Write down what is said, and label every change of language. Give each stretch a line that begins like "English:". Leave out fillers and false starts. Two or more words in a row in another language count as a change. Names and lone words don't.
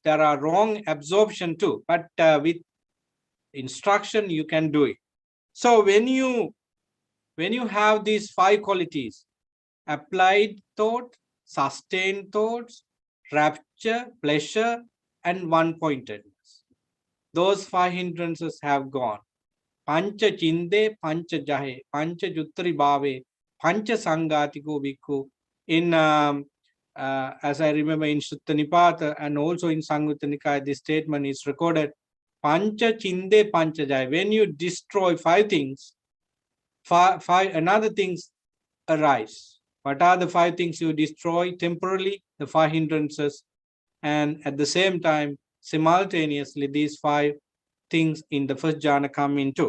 English: There are wrong absorption too, but with instruction you can do it. So when you have these 5 qualities: applied thought, sustained thoughts, rapture, pleasure, and one-pointedness, those 5 hindrances have gone.
Pali: Pancha chinde, pancha jahe, pancha juttari bhave, pancha sangatiko bhikkhu.
English: In as I remember in Sutta Nipata and also in Samyutta Nikaya, this statement is recorded:
Pali: pancha chinde, pancha jahe.
English: When you destroy 5 things, five another things arise. What are the 5 things you destroy temporarily? The 5 hindrances, and at the same time, simultaneously, these 5 things in the first jhana come into.